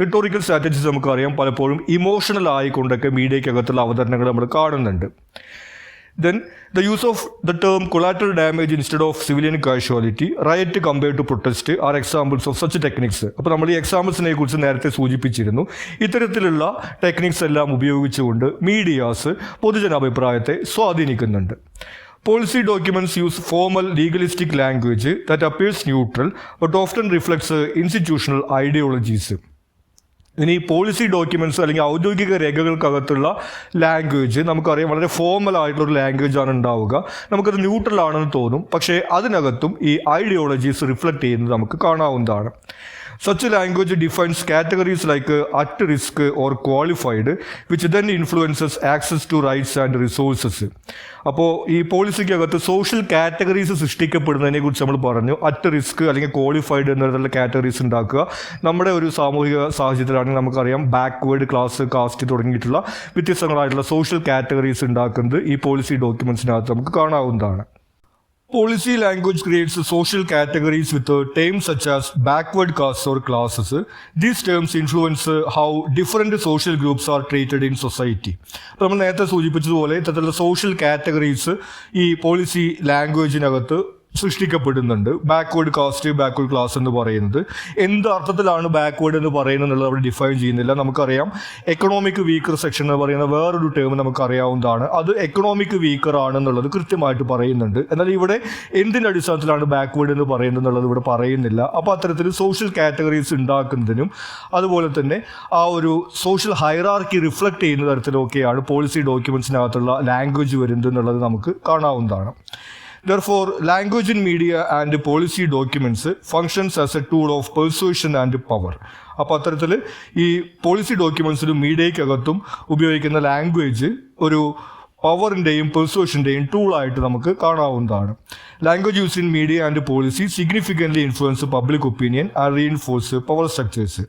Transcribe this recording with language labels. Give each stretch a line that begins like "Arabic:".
Malayalam: Rhetorical strategies നമുക്കറിയാം പലപ്പോഴും emotional ആയിക്കൊണ്ടൊക്കെ മീഡിയയ്ക്കകത്തുള്ള അവതരണങ്ങൾ നമ്മൾ കാണുന്നുണ്ട്.
English: Then the use of the term collateral damage instead of civilian casualty, riot compared to protest are examples of such techniques.
Malayalam: അപ്പോൾ നമ്മൾ ഈ എക്സാമ്പിൾസിനെ കുറിച്ച് നേരത്തെ സൂചിപ്പിച്ചിരുന്നു. ഇത്തരത്തിലുള്ള ടെക്നിക്സ് എല്ലാം ഉപയോഗിച്ചുകൊണ്ട് മീഡിയാസ് പൊതുജനാഭിപ്രായത്തെ സ്വാധീനിക്കുന്നുണ്ട്.
English: Policy documents use formal legalistic language that appears neutral but often reflects institutional ideologies.
Malayalam: ഇനി പോളിസി ഡോക്യുമെൻറ്റ്സ് അല്ലെങ്കിൽ ഔദ്യോഗിക രേഖകൾക്കകത്തുള്ള ലാംഗ്വേജ് നമുക്കറിയാം വളരെ ഫോർമൽ ആയിട്ടുള്ളൊരു ലാംഗ്വേജ് ആണ് ഉണ്ടാവുക. നമുക്കത് ന്യൂട്രൽ ആണെന്ന് തോന്നും, പക്ഷേ അതിനകത്തും ഈ ഐഡിയോളജീസ് റിഫ്ലക്റ്റ് ചെയ്യുന്നത് നമുക്ക് കാണാവുന്നതാണ്.
English: Such a language defines categories like at risk or qualified, which then influences access to rights and resources.
Malayalam: അപ്പോൾ ഈ പോളിസിക്കകത്ത് സോഷ്യൽ കാറ്റഗറീസ് സൃഷ്ടിക്കപ്പെടുന്നതിനെ കുറിച്ച് നമ്മൾ പറഞ്ഞു. അറ്റ് റിസ്ക് അല്ലെങ്കിൽ ക്വാളിഫൈഡ് എന്നുള്ള കാറ്റഗറീസ് ഉണ്ടാക്കുക. നമ്മുടെ ഒരു സാമൂഹിക സാഹചര്യത്തിലാണെങ്കിൽ നമുക്കറിയാം ബാക്ക്വേർഡ് ക്ലാസ്, കാസ്റ്റ് തുടങ്ങിയിട്ടുള്ള വ്യത്യസ്തങ്ങളായിട്ടുള്ള സോഷ്യൽ കാറ്റഗറീസ് ഉണ്ടാക്കുന്നത് ഈ പോളിസി ഡോക്യുമെൻറ്റ്സിനകത്ത് നമുക്ക് കാണാവുന്നതാണ്.
English: Policy language creates social categories with terms such as backward castes or classes. These terms influence how different social groups are treated in society.
Malayalam: അപ്പോൾ നമ്മൾ നേരത്തെ സൂചിപ്പിച്ചതുപോലെ ഇത്തരത്തിലുള്ള സോഷ്യൽ കാറ്റഗറീസ് ഈ policy ലാംഗ്വേജിനകത്ത് സൃഷ്ടിക്കപ്പെടുന്നുണ്ട്. Backward cast, backward class എന്ന് പറയുന്നത് എന്ത് അർത്ഥത്തിലാണ് ബാക്ക്വേർഡ് എന്ന് പറയുന്നത് എന്നുള്ളത് അവിടെ ഡിഫൈൻ ചെയ്യുന്നില്ല. നമുക്കറിയാം എക്കണോമിക് വീക്കർ സെക്ഷൻ എന്ന് പറയുന്ന വേറൊരു ടേം നമുക്കറിയാവുന്നതാണ്. അത് എക്കണോമിക് വീക്കർ ആണെന്നുള്ളത് കൃത്യമായിട്ട് പറയുന്നുണ്ട്. എന്നാൽ ഇവിടെ എന്തിൻ്റെ അടിസ്ഥാനത്തിലാണ് ബാക്ക്വേർഡ് എന്ന് പറയുന്നത് എന്നുള്ളത് ഇവിടെ പറയുന്നില്ല. അപ്പോൾ അത്തരത്തിൽ സോഷ്യൽ കാറ്റഗറീസ് ഉണ്ടാക്കുന്നതിനും അതുപോലെ തന്നെ ആ ഒരു സോഷ്യൽ ഹൈറാർക്കി റിഫ്ലക്റ്റ് ചെയ്യുന്ന തരത്തിലൊക്കെയാണ് പോളിസി ഡോക്യുമെൻറ്റ്സിനകത്തുള്ള ലാംഗ്വേജ് വരുന്നത് എന്നുള്ളത് നമുക്ക് കാണാവുന്നതാണ്.
English: Therefore, language in media and policy documents functions as a tool of persuasion and power.
Malayalam: അപ്പോൾ അത്തരത്തിൽ ഈ പോളിസി ഡോക്യുമെൻറ്റ്സിലും മീഡിയയ്ക്കകത്തും ഉപയോഗിക്കുന്ന ലാംഗ്വേജ് ഒരു പവറിൻ്റെയും പെർsuasionൻ്റെയും ടൂളായിട്ട് നമുക്ക് കാണാവുന്നതാണ്.
English: Language use in media and policy significantly influence public opinion and reinforce power structures.